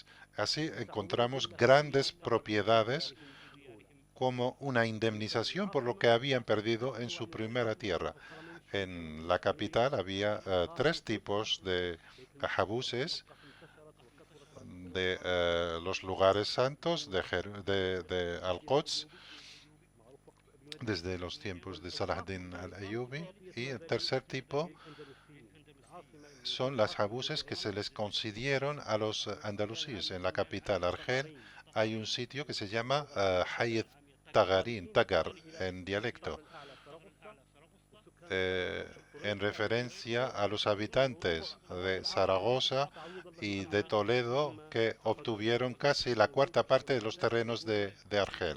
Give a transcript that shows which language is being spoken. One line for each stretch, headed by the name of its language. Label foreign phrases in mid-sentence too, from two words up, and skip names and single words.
Spanish: Así encontramos grandes propiedades como una indemnización por lo que habían perdido en su primera tierra. En la capital había tres tipos de jabuses de los lugares santos de Al-Quds, desde los tiempos de Salah ad-Din al-Ayyubi, y el tercer tipo son las jabuses que se les concedieron a los andalusíes. En la capital, Argel, hay un sitio que se llama Hayet Tagar, en dialecto, en referencia a los habitantes de Zaragoza y de Toledo que obtuvieron casi la cuarta parte de los terrenos de Argel.